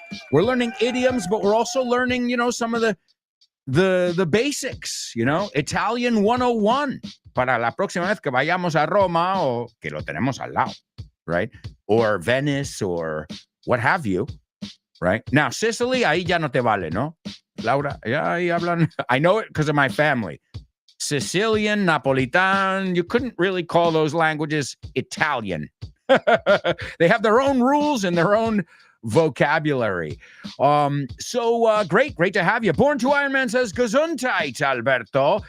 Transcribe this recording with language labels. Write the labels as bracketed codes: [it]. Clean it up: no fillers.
[en] We're learning idioms, but we're also learning, some of the basics, Italian 101 [es] para la próxima vez que vayamos a Roma o que lo tenemos al lado, right? [en] Or Venice or what have you, right? [es] Now, Sicily, ahí ya no te vale, ¿no? Laura, ya ahí hablan. [en] I know it because of my family. Sicilian, Napolitan, you couldn't really call those languages Italian. They have their own rules and their own vocabulary. So great to have you. Born to Iron Man says, Gesundheit, Alberto.